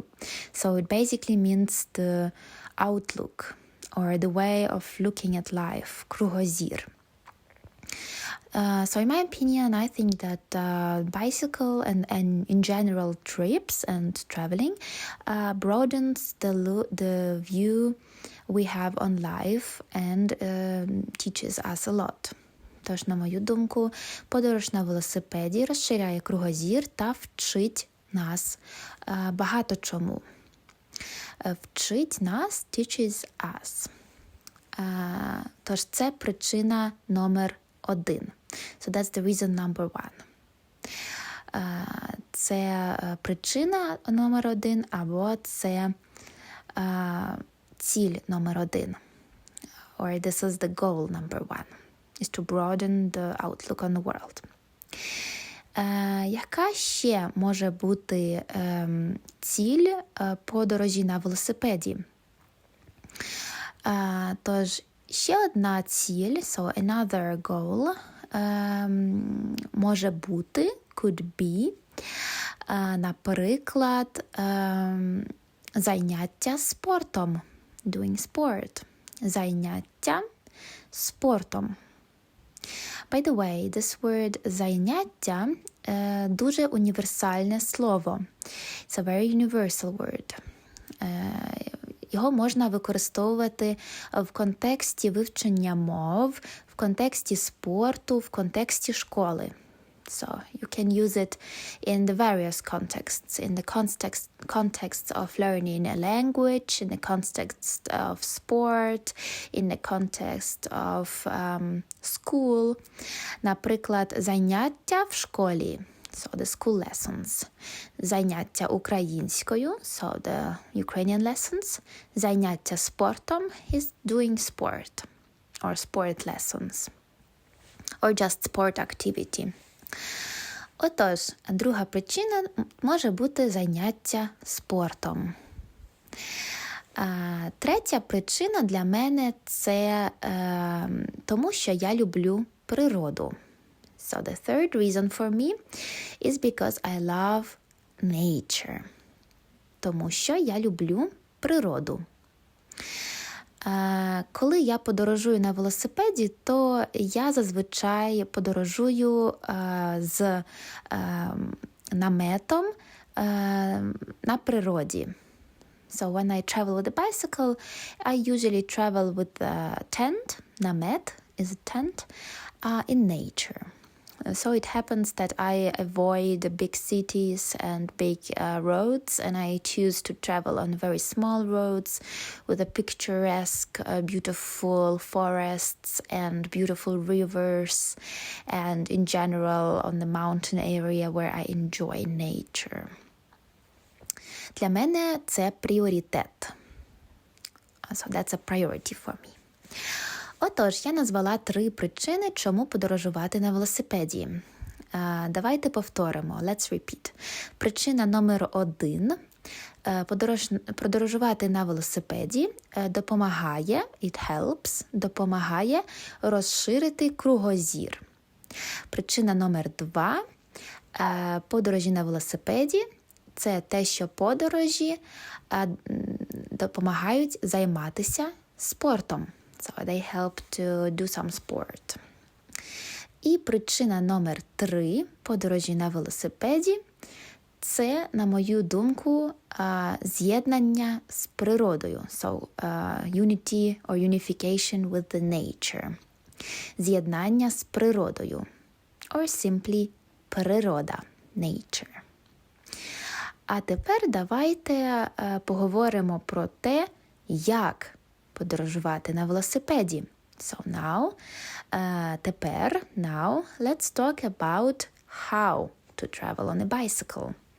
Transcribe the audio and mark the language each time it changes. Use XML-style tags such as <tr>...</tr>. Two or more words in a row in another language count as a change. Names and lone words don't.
<en>So it basically means the outlook or the way of looking at life.</en> <uk>Кругозір.</uk> <en>So in my opinion, I think that bicycle and in general trips and traveling broadens the view we have on life and teaches us a lot.</en> <uk>Тож, на мою думку, подорож на велосипеді розширяє кругозір та вчить нас багато чому. Вчить нас,</uk> <en>teaches us.</en> <uk>Тож, це причина номер 1.</uk> <en>So that's the reason number 1.</en> <uk>Це причина номер 1, або це ціль номер 1.</uk> <en>Or this is the goal number 1. Is to broaden the outlook on the world.</en> <uk>Яка ще може бути ціль подорожі на велосипеді? Тож, ще одна ціль,</uk> <en>so another goal,</en> <uk>може бути,</uk> <en>could be,</en> <uk>наприклад, заняття спортом,</uk> <en>doing sport,</en> <uk>заняття спортом.</uk> <en>By the way, this word</en> <uk>заняття дуже універсальне слово.</uk> <en>It's a very universal word.</en> <uk>Його можна використовувати в контексті вивчення мов, в контексті спорту, в контексті школи.</uk> <en>So you can use it in the various contexts, in the context of learning a language, in the context of sport, in the context of school.</en> <uk>Наприклад, заняття в школі,</uk> <en>so the school lessons.</en> <uk>Заняття українською,</uk> <en>so the Ukrainian lessons.</en> <uk>Заняття спортом</uk> <en>is doing sport, or sport lessons, or just sport activity.</en> <uk>Отож, друга причина може бути заняття спортом. Третя причина для мене – це тому, що я люблю природу.</uk> <en>So the third reason for me is because I love nature.</en> <uk>Тому що я люблю природу. Коли я подорожую на велосипеді, то я зазвичай подорожую з наметом на природі.</uk> <en>So when I travel with a bicycle, I usually travel with a tent, namet is a tent, in nature. So it happens that I avoid big cities and big roads, and I choose to travel on very small roads with a picturesque, beautiful forests and beautiful rivers, and in general on the mountain area where I enjoy nature.</en> <uk>Для мене це пріоритет.</uk> <en>So that's a priority for me.</en> <uk>Отож, я назвала 3 причини, чому подорожувати на велосипеді. Давайте повторимо.</uk> <en>Let's repeat.</en> <uk>Причина номер 1. Подорожувати на велосипеді допомагає,</uk> <en>it helps,</en> <uk>допомагає розширити кругозір. Причина номер 2. Подорожі на велосипеді – це те, що подорожі допомагають займатися спортом.</uk> <en>So they help to do some sport.</en> <uk>І причина номер 3 подорожі на велосипеді – це, на мою думку, з'єднання з природою.</uk> <en>So unity or unification with the nature.</en> <uk>З'єднання з природою.</uk> <en>Or simply природа, nature.</en> <uk>А тепер давайте поговоримо про те, як подорожувати на велосипеді.</uk> <en>So now, let's talk about how to travel on a bicycle.</en>